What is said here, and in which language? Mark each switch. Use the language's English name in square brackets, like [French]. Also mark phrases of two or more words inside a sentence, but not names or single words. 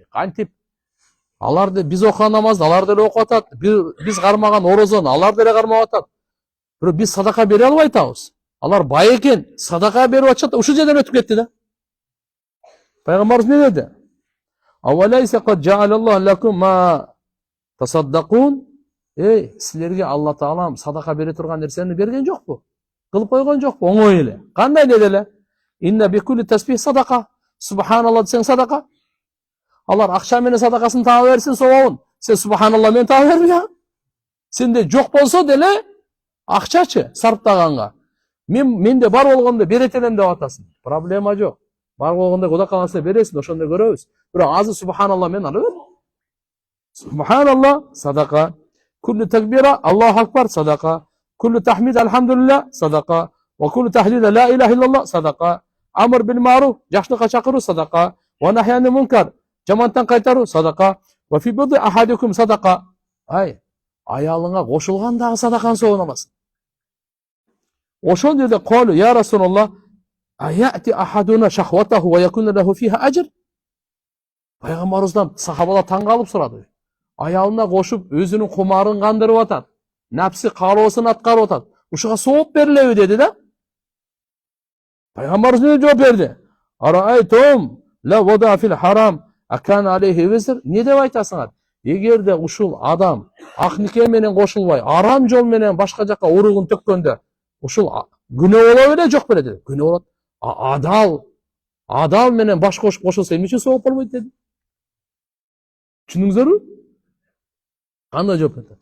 [Kyrgyz] Кантип аларды биз окуган намазды алар деле окуп атат, биз кармаган орозону алар деле кармап атат. Бирок биз садака бере албай атабыз. Алар бай экен, садака берип атышат, ушул жерден өтүп кетти да. Пайгамбарыбыз эмне деди? [Arabic] أوليس قد جعل الله لكم ما تصدقون. [Kyrgyz] Силерге Алла Таалам садака бере турган нерсени берген жокпу? Кылып койгон жокпу? Оңой эле. Кандай деди эле? [Arabic] إن بكل تسبيحة صدقة. [Kyrgyz] Субханалла десең садака. Алар акча менен садакасын таба берсин, сообун. Сен субханалла менен таба берби. Сенде жок болсо деле акчачы сарптаганга. Менде бар болгондо берет элем деп атасың. Проблема жок. Бар болгондо Кудай кааласа бересиң, ошондо көрөбүз. Бирок азыр субханалла менен ала бер. Субханалла садака. [Arabic] كل تكبيرة الله أكبر صدقة. كل تحميد الحمد لله صدقة. وكل تهليلة لا إله إلا الله صدقة. أمر بالمعروف [Kyrgyz] жакшылыкка чакыруу садака. [Arabic] ونهي عن منكر [Kyrgyz] жамандыктан кайтаруу садака. [Arabic] وفي بضع أحدكم صدقة. [Kyrgyz] Аялыңа кошулган дагы садаканы соогун аласың. Ошол жерде [Arabic] قالوا يا رسول الله أيأتي أحدنا شهوته ويكون له فيها أجر. [Kyrgyz] Пайгамбарыбыздан сахабалар таң калып сурады. Аялына кошуп өзүнүн кумарын кандырып атат. Напсы каалоосун аткарып атат. Ушуга сооп берилеби деди да. Пайгамбарыбыз эмне жооп берди? [Arabic] أرأيتم لو وضعها في الحرام أكان عليه وزر. [Kyrgyz] Не деп айтасыңар? Эгерде ушул адам ак нике менен кошулбай, арам жол менен башка жака уругун төккөндө, ушул күнөө боло беле, жок беле деди. Күнөө болот. Адал менен баш кошуп кошулса эмне үчүн сооп болбойт деди. Түшүндүңүздөрбү? Кандай жооп берди?